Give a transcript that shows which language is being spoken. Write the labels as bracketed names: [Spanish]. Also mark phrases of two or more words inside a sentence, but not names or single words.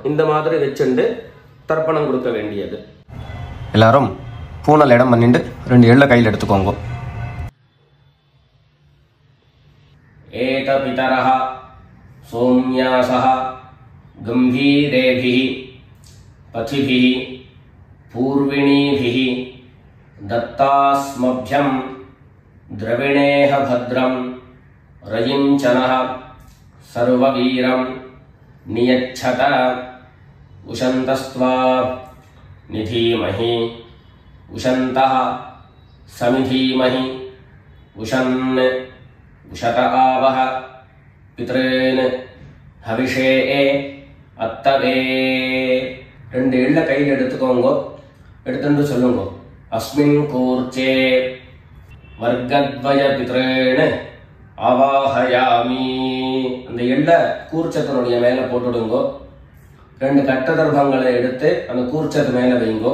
[Tamil] இந்த மாதிரி வச்சுட்டு தர்ப்பணம் கொடுக்க வேண்டியது. எல்லாரும் பூனல் இடம் பண்ணிட்டு ரெண்டு எள்ள கையில் எடுத்துக்கோங்க. [Sanskrit] एतपितरः सोम्यासः गम्भीरेभिः पथिभिः पूर्विणीभिः தத்தாஸ்மப்யம் द्रविणेह भद्रं रयिञ्चनः सर्ववीरं नियच्छत उशन्तस्त्वा निधीमहि उशन्तः समिधीमहि उशन् उशत आवह पितॄन् हविषे अत्तवे. [Tamil] ரெண்டு எள்ள கையில் எடுத்துக்கோங்க. எடுத்துட்டு சொல்லுங்க. [Sanskrit] अस्मिन् कूर्चे वर्गद्वय पित्रेण आवाहयामि. [Tamil] அந்த எள்ள கூர்ச்சத்தினுடைய மேல போட்டுடுங்க. ரெண்டு கட்ட தர்பங்களை எடுத்து அந்த கூர்ச்சத்து மேல வைங்கோ.